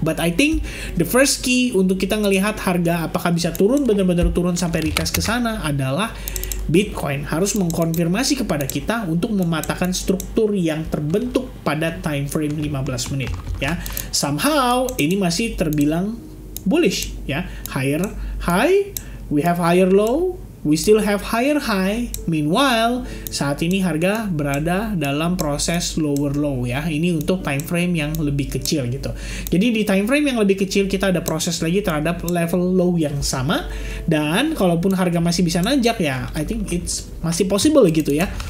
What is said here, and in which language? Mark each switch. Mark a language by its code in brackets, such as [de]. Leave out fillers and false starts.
[en] But I think the first key [id] untuk kita ngelihat harga apakah bisa turun, benar-benar turun sampai retest ke sana adalah Bitcoin harus mengkonfirmasi kepada kita untuk mematahkan struktur yang terbentuk pada time frame 15 menit ya. Somehow ini masih terbilang bullish ya. [en] Higher high, we have higher low, we still have higher high. [id] Meanwhile, saat ini harga berada dalam proses lower low ya. Ini untuk time frame yang lebih kecil gitu. Jadi di time frame yang lebih kecil kita ada proses lagi terhadap level low yang sama. Dan kalaupun harga masih bisa nanjak ya, [en] I think it's [id] masih possible gitu ya.